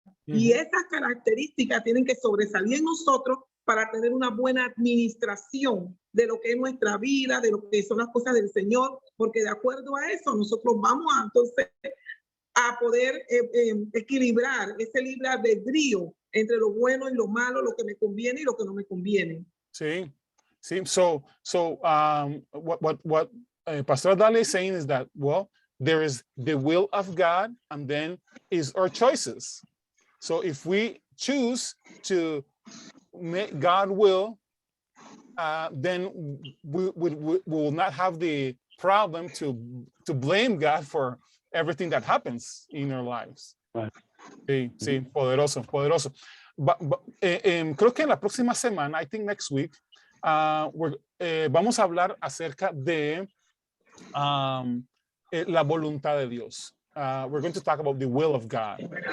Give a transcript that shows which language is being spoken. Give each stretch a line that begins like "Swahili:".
Spanish: Y esas características tienen que sobresalir en nosotros para tener una buena administración de lo que es nuestra vida, de lo que son las cosas del Señor, porque de acuerdo a eso nosotros vamos entonces a poder equilibrar ese libre albedrío entre lo bueno y lo malo, lo que me conviene y lo que no me conviene. Sí, sí.
English: So what Pastor Dale is saying is that, well, there is the will of God, and then is our choices. So if we choose to make God will, then we will not have the problem to blame God for everything that happens in our lives. Right.
Spanish: Sí, sí, poderoso, poderoso. Creo que en la próxima semana,
English: I think next week,
Spanish: vamos a hablar acerca de la voluntad de Dios.
English: We're going to talk about the will of God.